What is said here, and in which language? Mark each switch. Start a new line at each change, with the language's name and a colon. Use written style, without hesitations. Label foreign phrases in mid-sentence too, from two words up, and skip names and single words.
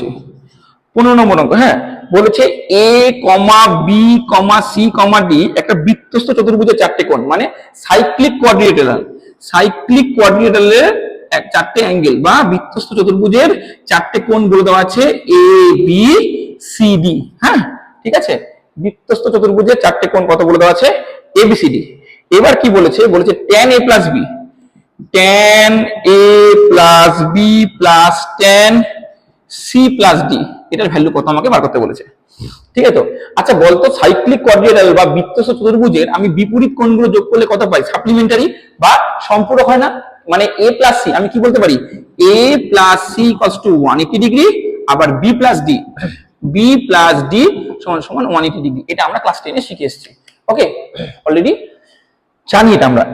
Bangla: 15 নম্বর অঙ্ক, হ্যাঁ বলেছে a, b, c, d একটা বৃত্তস্থ চতুর্ভুজের চারটে কোণ, মানে
English: cyclic quadrilateral,
Bangla: সাইক্লিক কোয়াড্রিলেটারালের চারটে অ্যাঙ্গেল বা বৃত্তস্থ চতুর্ভুজের চারটে কোণ বলে দেওয়া আছে a, b, c, d, হ্যাঁ ঠিক আছে, বৃত্তস্থ চতুর্ভুজের চারটে কোণ কত বলে দেওয়া আছে a, b, c, d। এবার কি বলেছে, বলেছে
English: tan a plus b, tan a plus b plus tan c plus d,
Bangla: এটার ভ্যালু কত আমাকে বার করতে বলেছে, ঠিক আছে তো। আচ্ছা বলতো
English: cyclic quadrilateral
Bangla: বা বৃত্তস্থ চতুর্ভুজের আমি বিপরীত কোণগুলো যোগ করলে কত পাই, সাপ্লিমেন্টারি বা সম্পূরক হয় না, মানে
English: a plus c
Bangla: আমি কি বলতে পারি
English: a plus c equals to 180 degree,
Bangla: আবার
English: b plus d
Bangla: সমান সমান 180 ডিগ্রি, এটা আমরা ক্লাস 10 এ শিখে এসেছি,
English: okay already
Bangla: জানি এটা আমরা।